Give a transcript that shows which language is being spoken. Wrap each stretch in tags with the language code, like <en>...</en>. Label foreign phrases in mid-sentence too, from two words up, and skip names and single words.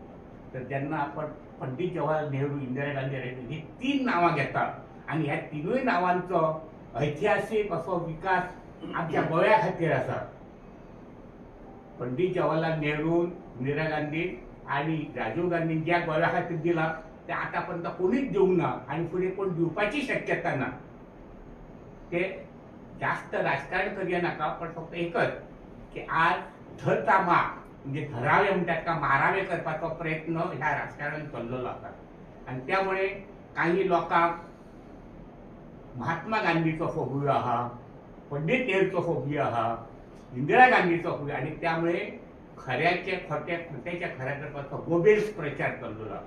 <kok>तर जेन्ना आपण पंडित जवाहरलाल नेहरू, इंदिरा गांधी ही 3 नांवां घेतात आणि ह्या 3 नांवांचो ऐतिहासीक असो विकास आमच्या गोव्या खातीर आसा. पंडित जवाहरलाल नेहरू, इंदिरा गांधी आणि राजीव गांधीन ज्या गोव्या खातीर दिला ते आतापर्यंत कोणीच दिवंक ना आणि फुडें कोण दिवपाची शक्यता ना. ते जास्त राजकारण करया नाका पण फक्त एकच की आज धरतामा म्हणजे धरावे म्हणतात का मारावे करपाचो प्रयत्न ह्या राजकारणात चल्लेलो आसा आणि त्यामुळे काही लोकांक महात्मा गांधीचो फोबियो आहा, पंडित नेहरूचो फोबियो आहा, इंदिरा गांधीचो फोबियो आणि त्यामुळे खऱ्याचे खोटे, खोट्याच्या खऱ्या करपाचो गोबेल्स प्रचार चल्लेलो आसा.</kok>